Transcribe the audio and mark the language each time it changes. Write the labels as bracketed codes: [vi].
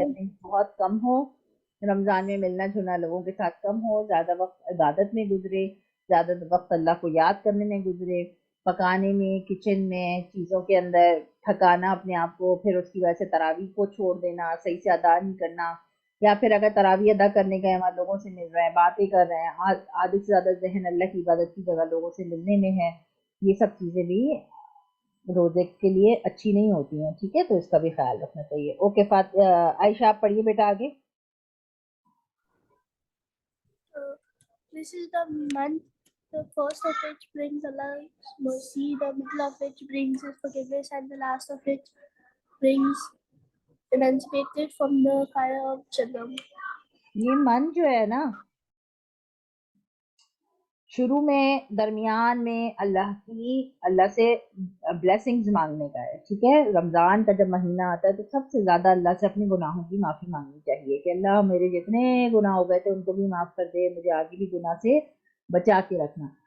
[ur] Gathering بہت کم ہو، رمضان میں ملنا جلنا لوگوں کے ساتھ کم ہو، زیادہ وقت عبادت میں گزرے، زیادہ وقت اللہ کو یاد کرنے میں گزرے، پکانے میں، کچن میں، چیزوں کے اندر تھکانا اپنے آپ کو، پھر اس کی وجہ سے تراویح کو چھوڑ دینا، صحیح سے ادا نہیں کرنا، یا پھر اگر تراویح ادا کرنے گئے وہاں لوگوں سے مل رہے ہیں، باتیں کر رہے ہیں، آدھے سے زیادہ ذہن اللہ کی عبادت کی جگہ لوگوں سے ملنے میں ہے، یہ سب چیزیں بھی روزے کے لیے اچھی نہیں ہوتی ہیں. ٹھیک ہے؟ تو اس کا بھی خیال رکھنا چاہیے. اوکے عائشہ آپ پڑھیے بیٹا آگے. [en] This is the month, the first of which brings Allah's mercy, the middle of which brings His forgiveness, and the last of which brings emancipated from the fire of Jahannam. [ur] یہ من جو ہے نا، شروع میں، درمیان میں اللہ سے بلیسنگز مانگنے کا ہے. ٹھیک ہے؟ رمضان کا جب مہینہ آتا ہے تو سب سے زیادہ اللہ سے اپنے گناہوں کی معافی مانگنی چاہیے کہ اللہ میرے جتنے گناہ ہو گئے تھے ان کو بھی معاف کر دے، مجھے آگے بھی گناہ سے بچا کے رکھنا.